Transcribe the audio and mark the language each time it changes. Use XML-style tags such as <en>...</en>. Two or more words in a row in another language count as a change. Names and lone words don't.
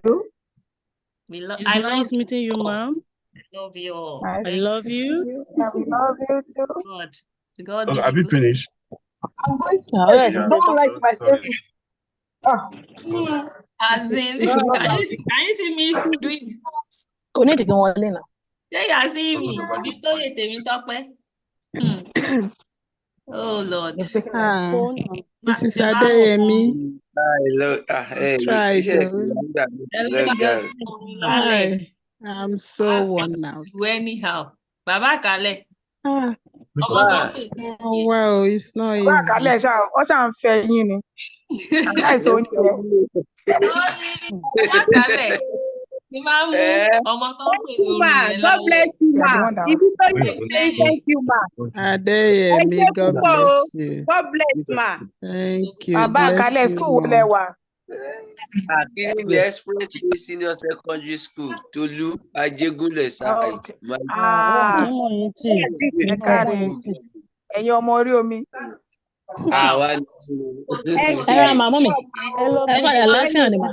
<en>It's nice meeting you, ma'am. Love you all. Nice Thank love you. We love you too. God be Have you finished? I'm going to don't like my status. As in, can you see me doing?</en> <yo>Kò ní ìdíkì wọn lé náà. Ṣé yà sí mi? Ibi tó yẹ tèmi tọ́pẹ́.</yo> <en>Oh Lord. Mrs. Adeyemi. Hi. I'm so worn out. Anyhow.</en> <yo>Bàbá Àkálẹ̀.</yo> <en>Oh, wow, it's not easy.</en> <yo>Bàbá Àkálẹ̀ ṣá, ó ṣá ń fẹ́ yín ni. Àìsàn oúnjẹ. Bàbá Àkálẹ̀. Ni máa mú ọmọ tó ń pè lórí ẹ̀</yo> <en>God bless you, ma.</en> <yo>Ibi tó yẹ</yo> <en>thank you, ma. Adeyemi, God bless you. God bless, ma. Thank you.</en> <yo>Bàbá Àkálẹ̀ school wo lẹ wà?</yo> <en>Akérèmí Express Senior Secondary School, Tolu, Ajegunle side.</en> <yo>Ẹ̀yin ọmọ orí omi. Àwa ni. Ẹ ra màmá mi. Ẹ bá àlàáfíà ni mà.</yo>